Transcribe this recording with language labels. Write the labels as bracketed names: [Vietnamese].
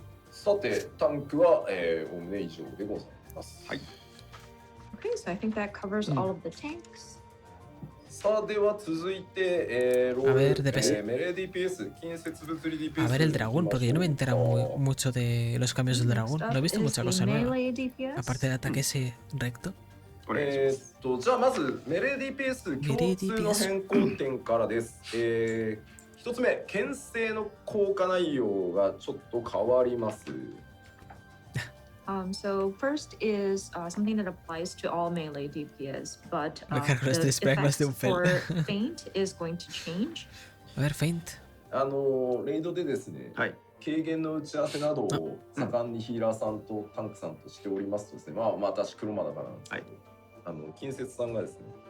[Japanese] さて、タンクは、おおむね以上でございます。 [English] Okay, so I think that covers all of the tanks. [Japanese] さあでは続いて、 [Spanish] A ver, DPS. [Japanese] メレー DPS 近接物理 DPS. [Spanish] A ver el dragón, porque yo no me he enterado mucho de los cambios del dragón. No he visto mucha cosa nueva. Aparte del ataque ese recto. [Japanese] じゃあまずメレー DPS 共通の変更点からです。一つ目、牽制の効果内容がちょっと変わります。 [English] So first is something that applies to all melee DPS, but the effects for feint is going to change. [Spanish] A ver, feint. [Japanese] レイドでですね、軽減の打ち合わせなどを盛んにヒーラーさんとタンクさんとしておりますとですね、まあ私黒魔だからなんですけど、近接さんがですね、